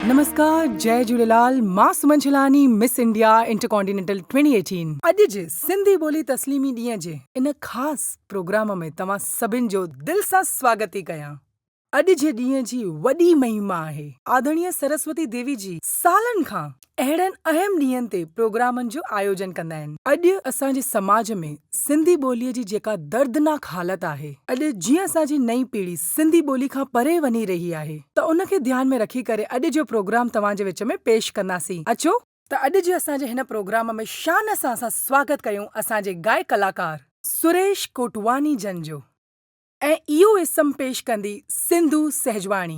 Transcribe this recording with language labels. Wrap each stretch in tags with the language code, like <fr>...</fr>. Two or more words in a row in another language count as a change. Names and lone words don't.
<sd>नमस्कार, जय झूलेलाल। मां सुमन छिलानी, मिस इंडिया इंटरकॉन्टिनेंटल 2018। अॼु जे सिंधी ॿोली तस्लीमी ॾींहं जे इन ख़ासि प्रोग्राम में तव्हां सभिनि जो दिलि सां स्वागत थी कयां। अॼु जे ॾींहं जी वॾी महिमा आहे आदरणीय सरस्वती देवी जी सालनि खां अहिड़नि अहम ॾींहंनि ते प्रोग्रामनि जो आयोजन कंदा आहिनि। अॼु असांजे समाज में सिंधी ॿोलीअ जी जेका दर्दनाक हालत आहे, अॼु जीअं असांजी नई पीढ़ी सिंधी ॿोली खां परे वञी रही आहे, त उनखे ध्यान में रखी करे अॼु जो प्रोग्राम तव्हांजे विच में पेश कंदासीं। अचो त अॼु जे असांजे हिन प्रोग्राम में शान सां असां स्वागत कयूं असांजे गायक कलाकार सुरेश कोटवानी जन जो, ऐं इहो इसम पेश कंदी सिंधु सहजवाणी।</sd>